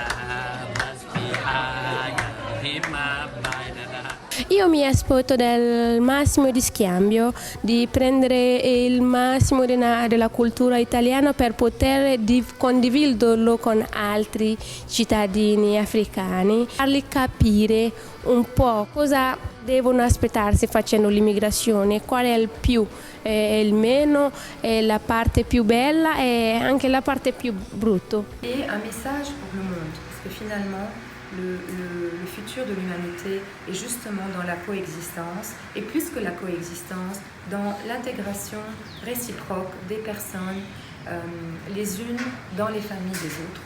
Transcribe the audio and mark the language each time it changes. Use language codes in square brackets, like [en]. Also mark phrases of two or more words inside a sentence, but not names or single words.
[it] Io mi aspetto del massimo di scambio, di prendere il massimo della cultura italiana per poter condividerlo con altri cittadini africani, farli capire un po' cosa devono aspettarsi facendo l'immigrazione, qual è il più, il meno, la parte più bella e anche la parte più brutta. [fr] Et un message pour le monde, parce que finalement le futur de l'humanité est justement dans la coexistence, et plus que la coexistence, dans l'intégration réciproque des personnes, les unes dans les familles des autres.